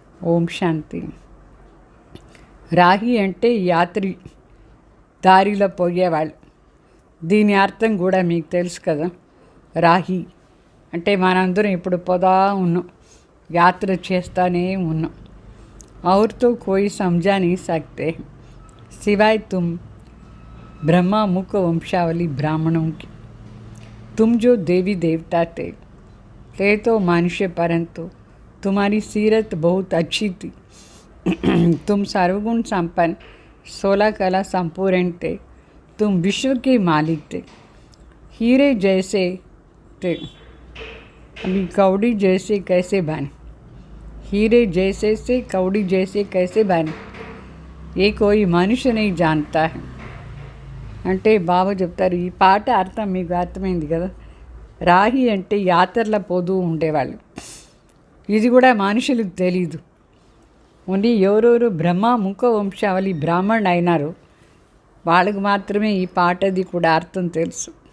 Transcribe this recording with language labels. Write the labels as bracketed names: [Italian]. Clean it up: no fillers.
[Telugu] ఓం శాంతి. రాహి అంటే యాత్రి, దారిలో పోయేవాళ్ళు. దీని అర్థం కూడా మీకు తెలుసు కదా. రాహి అంటే మనందరం ఇప్పుడు పోదా ఉన్నాం, యాత్ర చేస్తూనే ఉన్నాం. [Hindi] और तो कोई समझा नहीं सकते सिवाय तुम ब्रह्मा मुख वंशावली ब्राह्मणों की. तुम जो देवी देवता थे तो मनुष्य, परंतु तुम्हारी सीरत बहुत अच्छी थी. तुम सर्वगुण संपन्न, 16 कला संपूर्ण थे. तुम विश्व के मालिक थे, हीरे जैसे थे. अभी कौड़ी जैसे कैसे बने? हीरे जैसे से कौड़ी जैसे कैसे बने? ये कोई मनुष्य नहीं जानता है. [Telugu] అంటే బాబా చెప్తారు, ఈ పాట అర్థం మీకు అర్థమైంది కదా. రాహి అంటే యాత్రలో పోతూ ఉండేవాళ్ళు. ఇది కూడా మనుషులకు తెలీదు. ఓన్లీ ఎవరెవరు బ్రహ్మ ముఖ వంశావళి బ్రాహ్మణ్ అయినారు వాళ్ళకు మాత్రమే ఈ పాటది కూడా అర్థం తెలుసు.